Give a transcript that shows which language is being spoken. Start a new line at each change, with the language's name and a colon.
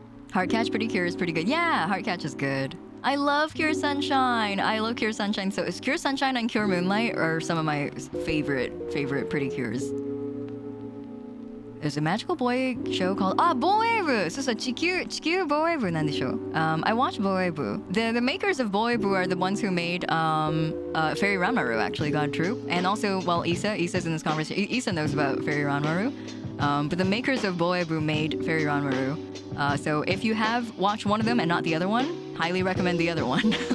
English: Heartcatch Pretty Cure is pretty good. Yeah, Heartcatch is good. I love Cure Sunshine. I love Cure Sunshine. So is Cure Sunshine and Cure Moonlight are some of my favorite Pretty Cures. There's a magical boy show called Boebu!
Japanese: そうそう、地球Boebuなんでしょ。
English: I watched Boebu. The makers of Boebu are the ones who made Fairy Ranmaru, actually, God True. And also, well, Issa's in this conversation. Issa knows about Fairy Ranmaru. But the makers of Boebu made Fairy Ranmaru. So if you have watched one of them and not the other one, highly recommend the other one.